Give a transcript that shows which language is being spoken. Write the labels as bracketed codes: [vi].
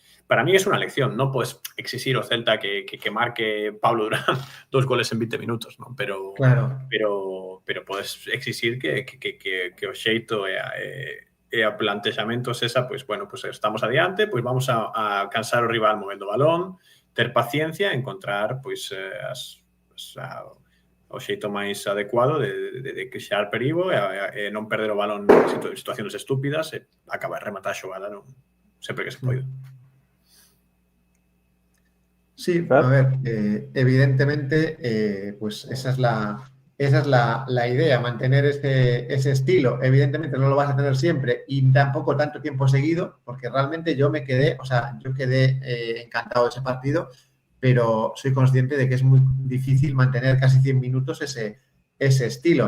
[es] Para mí es una lección, no puedes exigir ao Celta que marque Pablo Durán 2 goles en 20 minutos, ¿no? [gl] Pero podes exigir que o xeito e a plantexamento esa, pues, bueno, pues estamos adiante, pues vamos a cansar o rival movendo o balón, ter paciencia, encontrar, pues, o xeito máis adecuado de crear perigo e non perder o balón en situacións estúpidas e acabar rematar a xogada sempre que se poida. [es] Sí, Fer. a ver, evidentemente, pues esa es la idea, mantener ese estilo. Evidentemente no lo vas a tener siempre y tampoco tanto tiempo seguido, porque realmente yo quedé encantado de ese partido, pero soy consciente de que es muy difícil mantener casi 100 minutos ese estilo.